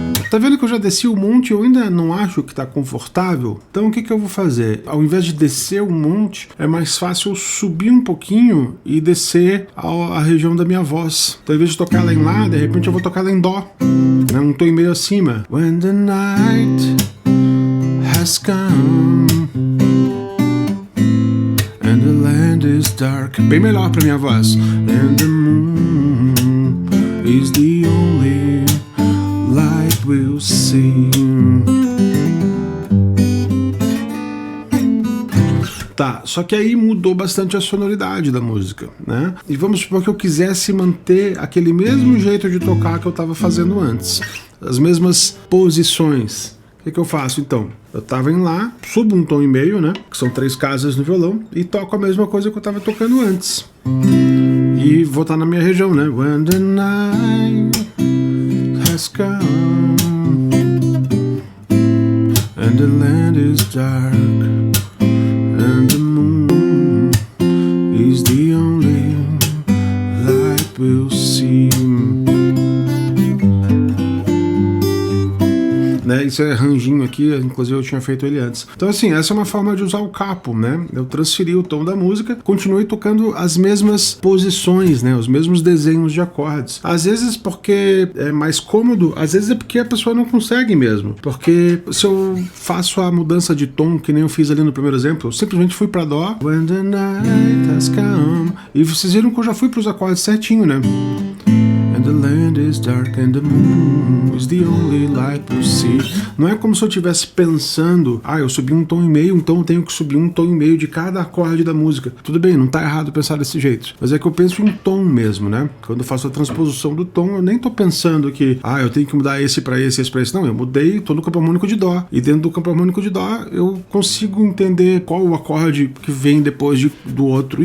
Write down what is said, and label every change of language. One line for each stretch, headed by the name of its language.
Portuguese: Tá vendo que eu já desci um monte e eu ainda não acho que tá confortável? Então o que eu vou fazer? Ao invés de descer um monte, é mais fácil eu subir um pouquinho e descer a região da minha voz. Então ao invés de tocar ela em Lá, de repente eu vou tocar ela em Dó. Né? Um tom e meio acima.
English: When the night has come and the land is dark.
Portuguese: Bem melhor pra minha voz.
English: And the moon is the only light we'll see.
Portuguese: Tá, só que aí mudou bastante a sonoridade da música, né? E vamos supor que eu quisesse manter aquele mesmo jeito de tocar que eu tava fazendo antes. As mesmas posições. O que eu faço então? Eu tava em Lá, subo um tom e meio, né? Que são 3 casas no violão, e toco a mesma coisa que eu tava tocando antes. E vou estar na minha região, né?
English: When the night has come and the land is dark and the moon is the only light we'll see.
Portuguese: Né? Esse arranjinho aqui, inclusive eu tinha feito ele antes. Então assim, essa é uma forma de usar o capo, né? Eu transferi o tom da música, continuei tocando as mesmas posições, né? Os mesmos desenhos de acordes. Às vezes porque é mais cômodo, às vezes é porque a pessoa não consegue mesmo. Porque se eu faço a mudança de tom, que nem eu fiz ali no primeiro exemplo, eu simplesmente fui pra Dó.
English: When the night has come.
Portuguese: E vocês viram que eu já fui pros acordes certinho, né?
English: And the land is dark and the moon is the only light we'll see.
Portuguese: Não é como se eu estivesse pensando, eu subi um tom e meio, então eu tenho que subir um tom e meio de cada acorde da música. Tudo bem, não tá errado pensar desse jeito. Mas é que eu penso em tom mesmo, né? Quando eu faço a transposição do tom, eu nem tô pensando que, eu tenho que mudar esse pra esse pra esse. Não, eu mudei, tô no campo harmônico de Dó. E dentro do campo harmônico de Dó, eu consigo entender qual o acorde que vem depois do outro.